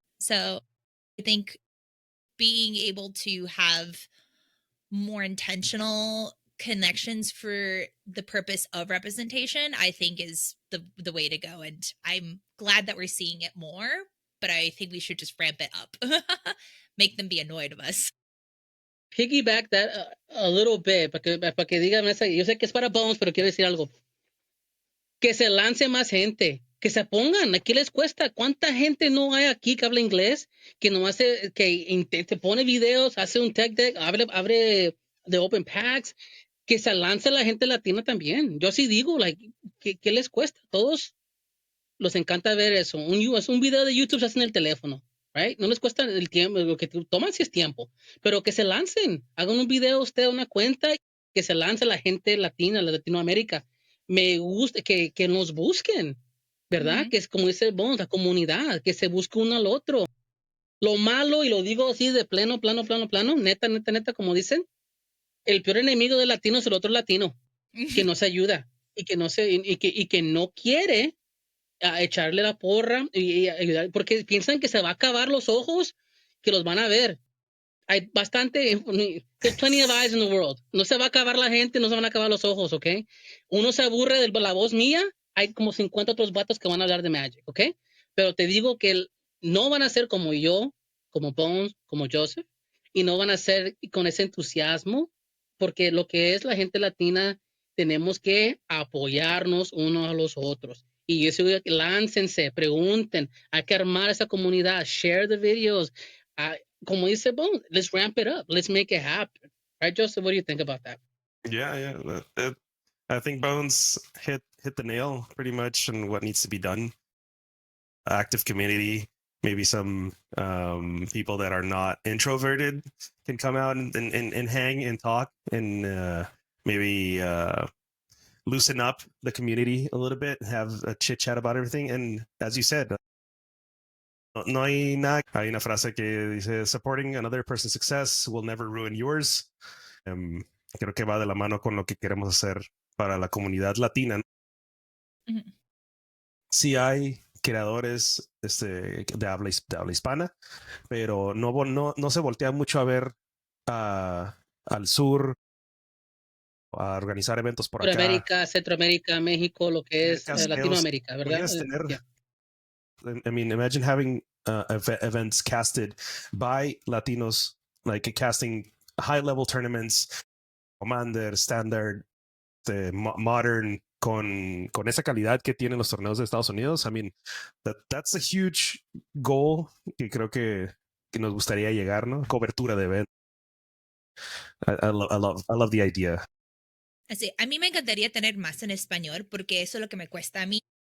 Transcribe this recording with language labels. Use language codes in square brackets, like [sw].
[en] So I think being able to have more intentional connections for the purpose of representation, I think is the way to go. And I'm glad that we're seeing it more, but I think we should just ramp it up. Make them be annoyed of us. Piggyback that a little bit, [es] para que digan esa, yo sé que es para Bones, pero quiero decir algo. Que se lance más gente, que se pongan, ¿qué les cuesta? ¿Cuánta gente no hay aquí que habla inglés? Que no hace, que te pone videos, hace un tech deck, abre de open packs, que se lance la gente latina también. Yo sí digo, like, ¿qué les cuesta? Todos los encanta ver eso. Un video de YouTube se hace en el teléfono, right? No les cuesta el tiempo, lo que toman sí es tiempo, pero que se lancen, hagan un video usted, una cuenta, que se lance la gente latina, la Latinoamérica. Me gusta que nos busquen, ¿verdad? Que es como dice Bones, la comunidad, que se busque uno al otro. Lo malo, y lo digo así de plano, neta, como dicen, el peor enemigo del latino es el otro latino, que no se ayuda y que no quiere a echarle la porra y ayudar, porque piensan que se va a acabar los ojos, que los van a ver. Hay bastante, [en] there's plenty of eyes in the world. [es] No se va a acabar la gente, no se van a acabar los ojos, ¿ok? Uno se aburre de la voz mía, hay como 50 otros vatos que van a hablar de Magic, ¿ok? Pero te digo que no van a ser como yo, como Bones, como Joseph, y no van a ser con ese entusiasmo, porque lo que es la gente latina, tenemos que apoyarnos unos a los otros. Y eso, láncense, pregunten, hay que armar esa comunidad, [en] share the videos. [es] Como dice Bones, [en] let's ramp it up. Let's make it happen. Right, Joseph? What do you think about that? Yeah. I think Bones hit the nail pretty much on what needs to be done. Active community, maybe some people that are not introverted can come out and hang and talk and maybe loosen up the community a little bit, have a chit chat about everything. And as you said, [es] no hay nada. Hay una frase que dice, [en] supporting another person's success will never ruin yours. [es] Creo que va de la mano con lo que queremos hacer para la comunidad latina. Mm-hmm. Sí hay creadores de habla hispana, pero no se voltea mucho a ver al sur, a organizar eventos por Suramérica, Centroamérica, México, lo que es Latinoamérica, ¿verdad? [en] Yeah. I mean, imagine having events casted by Latinos, like casting high-level tournaments, Commander, Standard, [es] modern con esa calidad que tienen los torneos de Estados Unidos. [en] I mean, that's a huge goal [es] que creo que nos gustaría llegar, ¿no? Cobertura de eventos. [en] I love the idea. [es] Así, a mí me encantaría tener más en español porque eso es lo que me cuesta a mí.